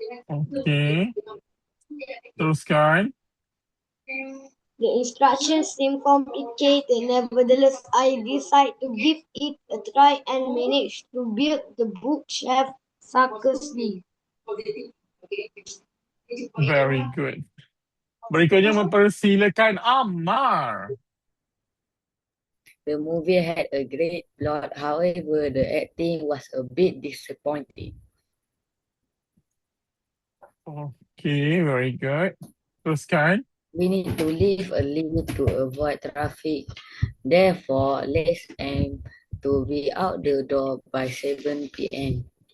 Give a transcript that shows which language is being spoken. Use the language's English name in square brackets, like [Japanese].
[Malay] Okay. Teruskan. [English] The instructions seem complicated. Nevertheless, I decided to give it a try and managed to build the bookshelf successfully. Very good. [Malay] Berikutnya mempersilakan Ammar. [English] The movie had a great plot, however, the acting was a bit disappointing. Okay, very good. Teruskan. We need to leave a limit to avoid traffic. Therefore, let's aim to be out the door by 7 p.m.